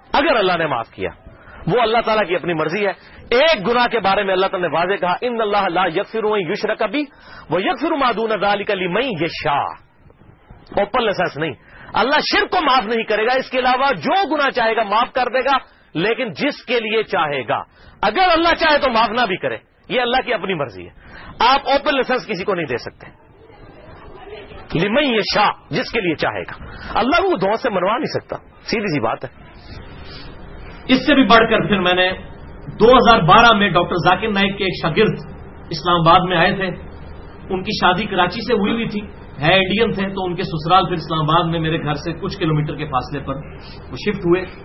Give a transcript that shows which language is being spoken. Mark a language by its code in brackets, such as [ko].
[ur] اگر اللہ نے معاف کیا, وہ اللہ تعالیٰ کی اپنی مرضی ہے. ایک گناہ کے بارے میں اللہ تعالیٰ نے واضح کہا, [ar] ان اللہ لا یغفر ان یشرک بہ و یغفر ما دون ذلک لمن یشاء. [ur] اوپن لیسنس نہیں, اللہ شرک کو معاف نہیں کرے گا, اس کے علاوہ جو گناہ چاہے گا معاف کر دے گا, لیکن جس کے لیے چاہے گا. اگر اللہ چاہے تو معاف نہ بھی کرے, یہ اللہ کی اپنی مرضی ہے. آپ اوپن لیسنس کسی کو نہیں دے سکتے. [ar] لمن یشاء, [ur] جس کے لیے چاہے گا. اللہ کو دعا سے منوا نہیں سکتا, سیدھی سی بات ہے. اس سے بھی بڑھ کر پھر میں نے 2012 میں ڈاکٹر ذاکر نائک کے ایک شاگرد اسلام آباد میں آئے تھے, ان کی شادی کراچی سے ہوئی ہوئی تھی, ہے انڈین تھے, تو ان کے سسرال پھر اسلام آباد میں میرے گھر سے کچھ کلومیٹر کے فاصلے پر وہ شفٹ ہوئے.